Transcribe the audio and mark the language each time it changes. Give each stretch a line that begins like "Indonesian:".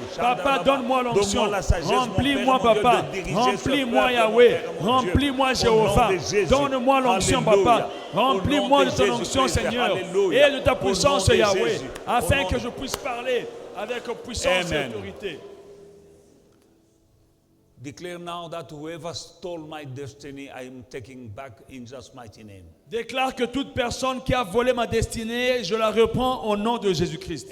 French: Papa, donne-moi l'onction. Remplis-moi, papa. Remplis-moi, Yahweh. Remplis-moi, Jéhovah. Donne-moi l'onction, papa. Remplis-moi de ton onction, Seigneur, et de ta puissance, Yahweh, afin que je puisse parler avec puissance et autorité.
English: Declare now that whoever stole my destiny, I am taking back in Jesus' mighty name.
French: Déclare que toute personne qui a volé ma destinée, je la reprends au nom de Jésus-Christ.